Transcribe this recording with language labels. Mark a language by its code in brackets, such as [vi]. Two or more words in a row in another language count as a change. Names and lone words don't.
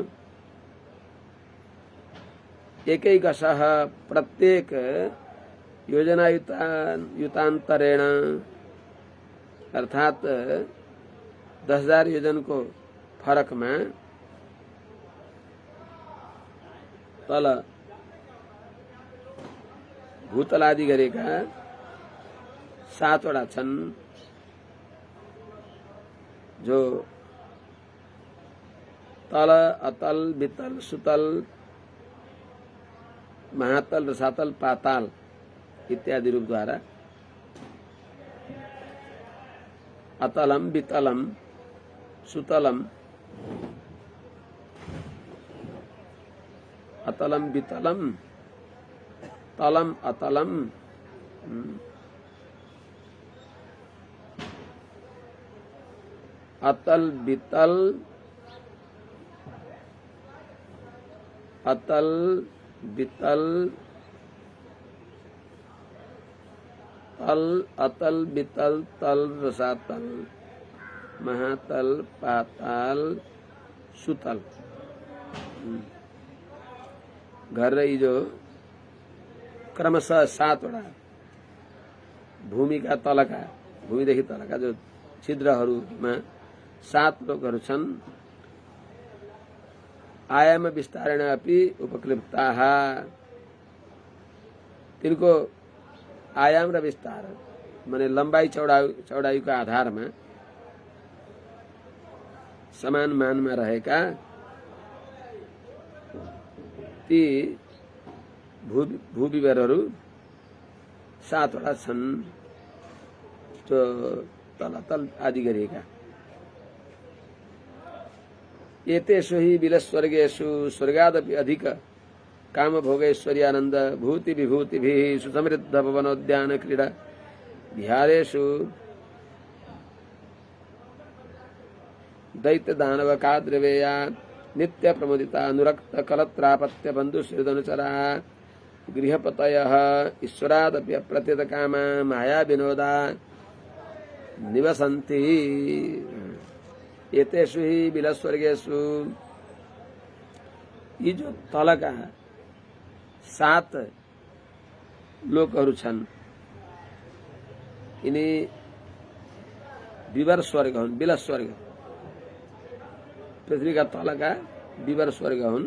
[sa] एकैकशः प्रत्येक योजनायुतान्तरेण [ne] अर्थात 10,000 योजनको फरकमा तल भूतलादि गरेका 7वटा छन्, जो तल अतल वितल सुतल महातल रसातल पाताल इत्यादि रूप द्वारा [sa] अतलम वितलम सुतलम अतलम वितलम तलम अतलम अतल वितल अतल वितल तल अतल वितल तल रसातल महातल पाताल सुतल [ne] गरेर जो क्रमशः 7वटा भूमिका तलका भूमिदेखि तलका जो छिद्रहरूमा 7 लोकहरू छन्। [sa] आयाम विस्तारेण अपि उपक्लिप्ताः, [ne] तिनको आयाम र विस्तार माने लम्बाई चौडाइको आधारमा समान मानमा रहेका ती भूविवरहरू 7 वटा छन्, जो तलतल आदि गरिएका। [sa] एतेषु हि बिलस्वर्गेषु स्वर्गादपि अधिक काम भोगैश्वर्यानंद भूति विभूतिभिः सुसमृद्ध भवनोद्यान क्रीडा विहारेषु दैत्य दानव काद्रवेया नित्य प्रमुदिता अनुरक्त कलत्रापत्य बंधु श्रीदनुचरा गृहपतयः ईश्वरादपि अप्रत्यत कामा माया विनोदा निवसन्ति। एतेषु हि बिलस्वर्गेषु, [ne] यी जो तलका 7 लोकहरू छन्, यिनी विवर स्वर्ग हुन्। बिल स्वर्ग पृथ्वीका तलका विवर स्वर्ग हुन्।